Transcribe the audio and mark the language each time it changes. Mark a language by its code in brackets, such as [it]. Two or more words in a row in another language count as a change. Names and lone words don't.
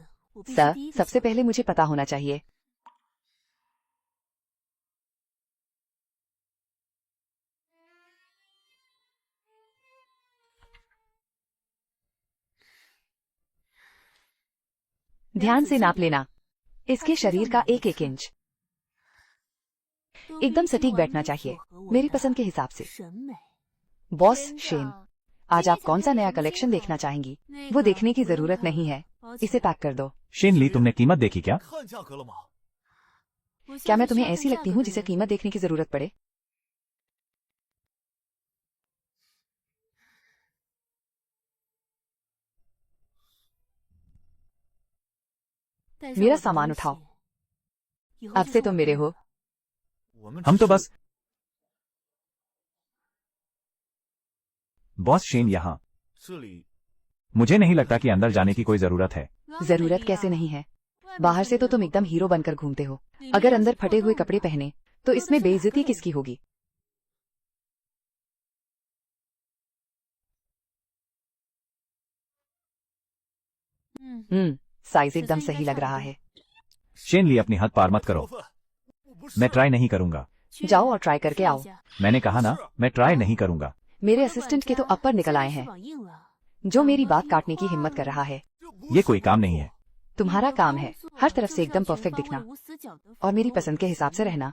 [hi] सर, सबसे पहले मुझे पता होना चाहिए। ध्यान से नाप लेना इसके शरीर का 1-1 इंच। एकदम सटीक बैठना चाहिए, मेरी पसंद के हिसाब से। बॉस शेन, आज आप कौन सा नया कलेक्शन देखना चाहेंगी? वो देखने की जरूरत नहीं है, इसे पैक कर दो। शेन ली, तुमने कीमत देखी क्या? [zh] 看价格了吗？ [hi] क्या मैं तुम्हें ऐसी लगती हूँ जिसे कीमत देखने की जरूरत पड़े? मेरा सामान उठाओ, अब से तुम मेरे हो। [zh] 我们 [hi] हम [zh] 只 [hi] तो [zh] 是 [hi] बस। बॉस शेन, यहाँ [zh] 这里 [hi] मुझे नहीं लगता कि अंदर जाने की कोई जरूरत है। जरूरत कैसे नहीं है? बाहर से तो तुम एकदम हीरो बनकर घूमते हो, अगर अंदर फटे हुए कपड़े पहने तो इसमें बेइज्जती किसकी होगी? साइज एकदम सही लग रहा है। शेन ली, अपनी हद पार मत करो, [zh] 过分，我不是 [hi] मैं ट्राई नहीं करूंगा। जाओ और ट्राई करके आओ। मैंने कहा ना, मैं ट्राई नहीं करूंगा। मेरे असिस्टेंट के तो अपर निकल आए हैं, जो मेरी बात काटने की हिम्मत कर रहा है। ये कोई काम नहीं है। तुम्हारा काम है हर तरफ से एकदम परफेक्ट दिखना और मेरी पसंद के हिसाब से रहना।